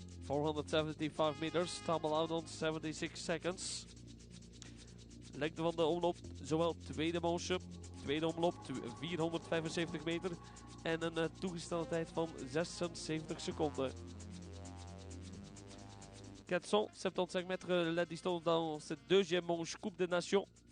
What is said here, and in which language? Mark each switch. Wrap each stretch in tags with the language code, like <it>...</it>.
<en>...475 meters, time allowed on 76 seconds.</en> <nl>Lengte van de omloop, zowel tweede manche, tweede omloop 475 meter en een toegestelde tijd van 76 seconden.</nl> <fr>475 mètres, la distance dans cette deuxième manche Coupe des Nations.</fr>